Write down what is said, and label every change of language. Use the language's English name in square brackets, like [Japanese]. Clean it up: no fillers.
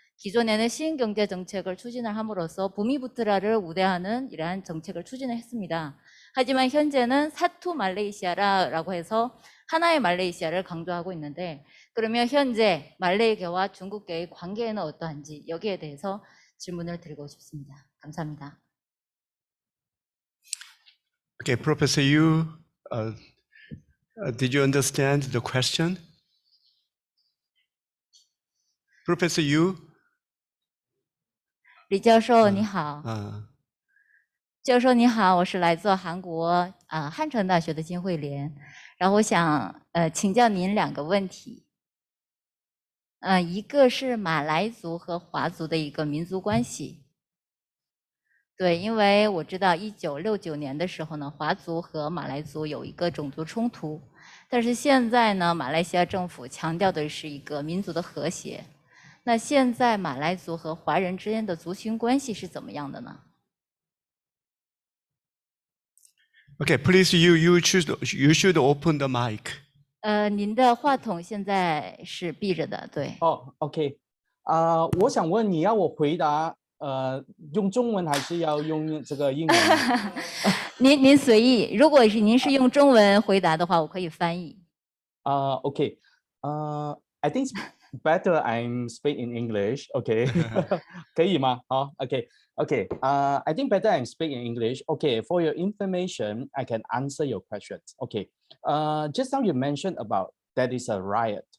[Korean] 기존에는 시행경제정책을 추진을 함으로써 부미부트라를 우대하는 이러한 정책을 추진을 했습니다. 하지만 현재는 사투 말레이시아라고 해서 하나의 말레이시아를 강조하고 있는데, 그러면 현재 말레이계와 중국계의 관계는 어떠한지 여기에 대해서 질문을 드리고 싶습니다. 감사합니다. [English] Okay, Professor Yu, did you understand the question? Professor Yu? [Chinese] 李教授你好。教授你好，我是来自韩国汉城大学的金惠莲，然后我想请教您两个问题。一个是马来族和华族的一个民族关系。对，因为我知道1969年的时候呢，华族和马来族有一个种族冲突，但是现在呢，马来西亚政府强调的是一个民族的和谐。那现在马来族和华人之间的族群关系是怎么样的呢？ [English] Okay, please, you should open the mic. [Chinese] 您的话筒现在是闭着的，对。 OK， 我想问你要我回答用中文还是要用这个英文？您随意，如果是您是用中文回答的话，我可以翻译。 [English] OK， I think better I'm speak in English. Okay， [Chinese] 可以吗？好 [English] ，OK， I think better I'm speak in English. Okay, for your information, I can answer your questions. Okay, just now you mentioned about that is a riot.